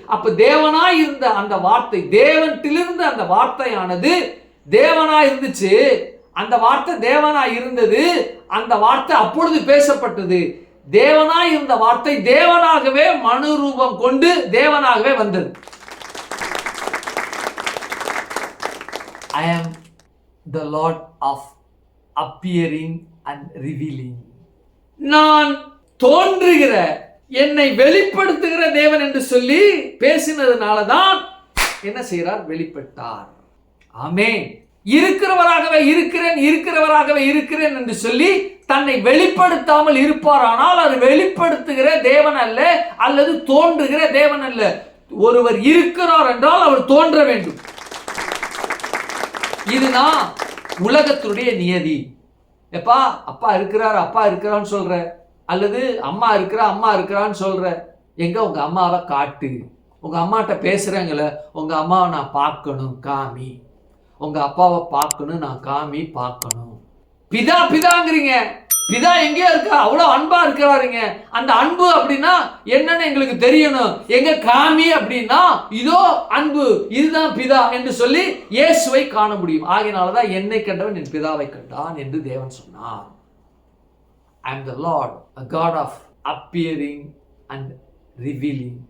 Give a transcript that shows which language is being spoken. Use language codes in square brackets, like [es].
[ta] அப்ப தேவனாய் இருந்த அந்த வார்த்தை, தேவனிலிருந்து அந்த வார்த்தையானது தேவனாய் இருந்துச்சு. அந்த வார்த்தை தேவனாய் இருந்தது. அந்த வார்த்தை அப்பொழுது பேசப்பட்டது. தேவனாய் இருந்த வார்த்தை தேவனாகவே மனு ரூபம் கொண்டு தேவனாகவே வந்தது. [en] I am the Lord of appearing and revealing. [ta] நான் தோன்றுகிற, என்னை வெளிப்படுத்துகிற தேவன் என்று சொல்லி பேசினதுனால தான் என்ன செய்கிறார்? வெளிப்பட்டார். ஆமென். இருக்கிறவராகவே இருக்கிறேன் என்று சொல்லி தன்னை வெளிப்படுத்தாமல் இருப்பாரானால் அது வெளிப்படுத்துகிற தேவன் அல்ல, அல்லது தோன்றுகிற தேவன் அல்ல. ஒருவர் இருக்கிறார் என்றால் அவர் தோன்ற வேண்டும். இதுதான் உலகத்துடைய நியதி. எப்பா அப்பா இருக்கிறான்னு சொல்ற, அல்லது அம்மா இருக்கிறான்னு சொல்ற. எங்க உங்க அம்மாவை காட்டு. உங்க அம்மாட்ட பேசுறேங்கள, உங்க அம்மாவை நான் பார்க்கணும், காமி. உங்க அப்பாவை பார்க்கணும், நான் காமி, பார்க்கணும். பிதாங்கிறீங்க. பிதா எங்கேயோ இருக்கா? அவ்வளவு அன்பா இருக்கிறாருங்க. அந்த அன்பு அப்படின்னா என்னன்னு எங்களுக்கு தெரியணும். எங்க காமி அப்படின்னா, இதோ அன்பு, இதுதான் பிதா என்று சொல்லி இயேசுவை காண முடியும். ஆகையினாலதான் என்னை கண்டவன் என் பிதாவை கண்டான் என்று தேவன் சொன்னார். [en] I am the Lord, a God of appearing and revealing.